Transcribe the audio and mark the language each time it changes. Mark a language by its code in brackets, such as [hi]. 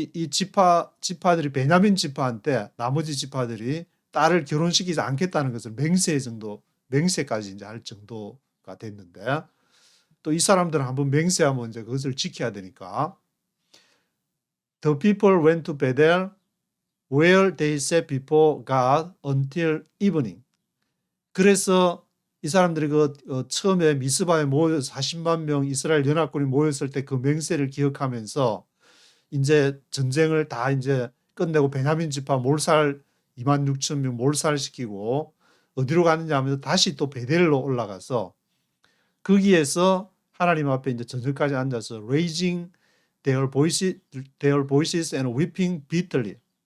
[ko] 지파들이 베냐민 지파한테 나머지 지파들이 딸을 결혼시키지 않겠다는 것을 맹세까지 이제 할 정도가 됐는데, 또 이 사람들은 한번 맹세하면 이제 그것을 지켜야 되니까. [en] The people went to Bethel, where they sat before God until evening. [ko] 그래서 이 사람들이 처음에 미스바에 모여 40만 명 이스라엘 연합군이 모였을 때 그 맹세를 기억하면서 이제 전쟁을 다 이제 끝내고 베냐민 지파 몰살 26,000명 몰살시키고 어디로 가느냐 하면서 다시 또 베델로 올라가서 거기에서 하나님 앞에 이제 저녁까지 앉아서 [en] raising their voices and weeping bitterly.